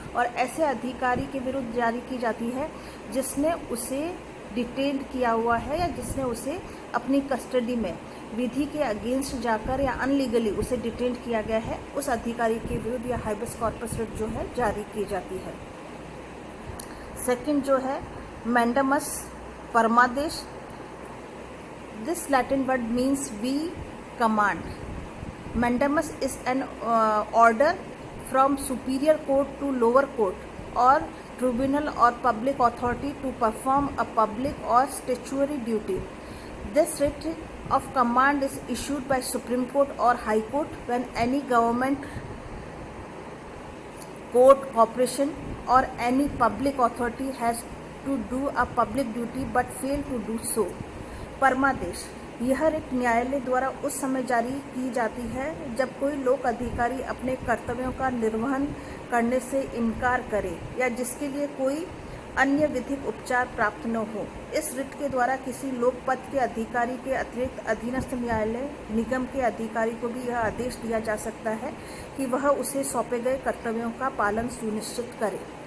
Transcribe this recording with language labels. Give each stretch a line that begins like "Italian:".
Hindi: और ऐसे अधिकारी के विरुद्ध जारी की जाती है जिसने उसे डिटेन्ड किया हुआ है या जिसने उसे अपनी कस्टडी में विधि के अगेंस्ट जाकर या अनलीगली उसे डिटेन्ड किया गया है, उस अधिकारी के विरुद्ध यह हाइबस कॉर्पस रिट जो है जारी की जाती है। सेकंड जो है mandamus परमादेश।
English: This Latin word means we command. Mandamus is an order from superior court to lower court or tribunal or public authority to perform a public or statutory duty. This writ of command is issued by Supreme Court or High Court when any government, court, corporation or any public authority has to do a public duty but fail to do so.
Hindi: परमादेश, यह writ न्यायालय द्वारा उस समय जारी की जाती है जब कोई लोक अधिकारी अपने कर्तव्यों का निर्वहन करने से इनकार करे या जिसके लिए कोई अन्य विधिक उपचार प्राप्त न हो। इस रिट के द्वारा किसी लोक पद के अधिकारी के अतिरिक्त अधीनस्थ न्यायालय निगम के अधिकारी को भी यह आदेश दिया जा सकता है कि वह उसे सौंपे गए कर्तव्यों का पालन सुनिश्चित करे।